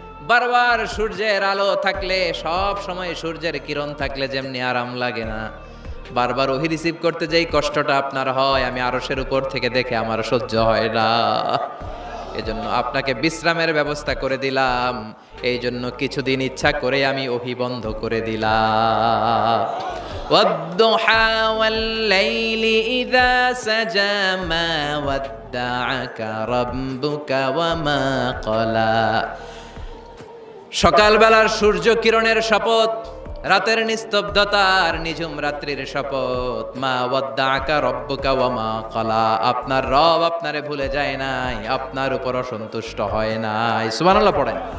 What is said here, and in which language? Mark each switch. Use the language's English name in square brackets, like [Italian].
[Bangla] বারবার সূর্যের আলো থাকলে, সব সময় সূর্যের কিরণ থাকলে যেমনি আরাম লাগে না, বারবার ওহী রিসিভ করতে যেই কষ্টটা আপনার হয়, আমি আরশের উপর থেকে দেখে আমার সহ্য হয় না। এজন্য আপনাকে বিশ্রামের ব্যবস্থা করে দিলাম। এই জন্য কিছুদিন ইচ্ছা করে আমি ওহী বন্ধ করে দিলাম। [Arabic] والضحى والليل إذا سجى ما ودعك ربك وما قلى। [Bangla] সকালবেলার সূর্য কিরণের শপথ, রাতের নিস্তব্ধতার নিঝুম রাত্রির শপথ। [Arabic] মা ওয়াদ্দাআকা রব্বুকা ওয়া মা ক্বালা। [Bangla] আপনার রব আপনারে ভুলে যায় নাই, আপনার উপর অসন্তুষ্ট হয় নাই। সুবহানাল্লাহ পড়েন।